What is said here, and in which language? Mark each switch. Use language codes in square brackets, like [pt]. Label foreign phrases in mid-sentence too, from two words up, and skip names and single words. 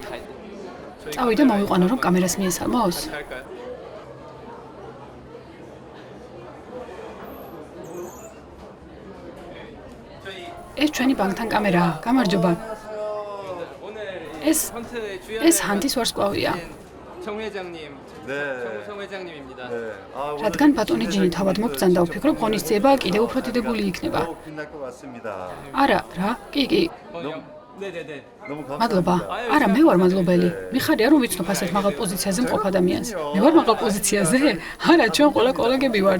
[ka] წავიდე მოვიყვანო რომ კამერას მიესალმოს? ეს ჩვენი ბანკთან კამერაა. გამარჯობა. ეს ჰანდის ვარსკვლავია. [ko] 정회장님. 네. 정회장님입니다. 네. [ka] რადგან ბატონი ჯინი თავად მობრძანდა, ვფიქრობ ღონისძიება კიდევ უფრო დიდებული იქნება. არა, რა? კი. [ko] 네네네. [ka] მადლობა. არა, მე ვარ მადლობელი. მიხარია რომ ვიცნობ ასეთ მაღალ პოზიციაზე მყოფ ადამიანს. მე ვარ მაღალ პოზიციაზე? არა, ჩვენ ყველა კოლეგები ვართ.